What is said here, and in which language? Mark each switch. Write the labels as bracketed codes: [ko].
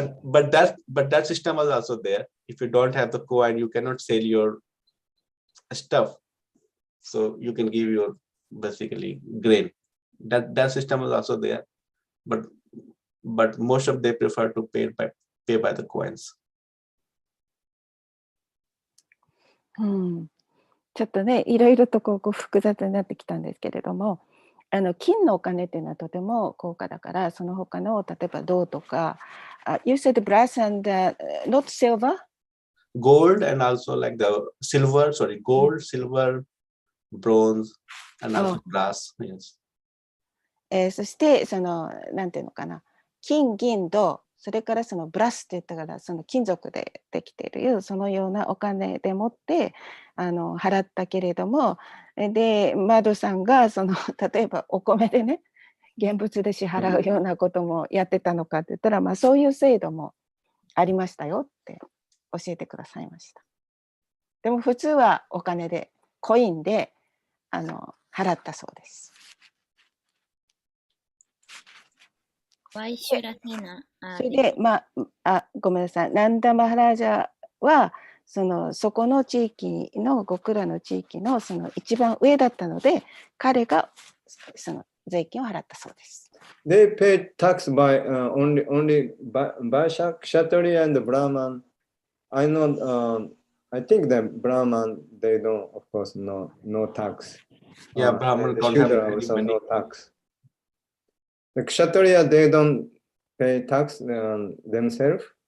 [en] but that system was also there. If you don't have the coin, you cannot sell your stuff. So you can give your basically grain. That system was also there, but most of they prefer to pay by the coins. [ja] ちょっとね、いろいろとこう複雑になってきたんですけれども、金のお金っていうのはとても高価だから、その他の例えば銅とか、 [en] you said brass and not silver? Gold and also like the silver, gold, silver, bronze, and also brass. Yes. [ja] そしてなんていうのかな、金銀銅、それからそのブラスって言ったからその金属でできているそのようなお金でもって払ったけれども、でマドさんが例えばお米でね現物で支払うようなこともやってたのかって言ったら、そういう制度もありましたよって教えてくださいました。でも普通はお金でコインで払ったそうです。 [en] Why should Athena? [ja] それでごめんなさい、ナンダマハラジャはそこの地域のゴクラの地域の一番上だったので、彼が税金を払ったそうです。 [en] They pay tax by only by Kshatriya and Brahman. I know. I think that Brahman they don't, of course, no tax. Yeah, Brahman don't have any also money. no tax. The Kshatriya they don't pay tax themselves.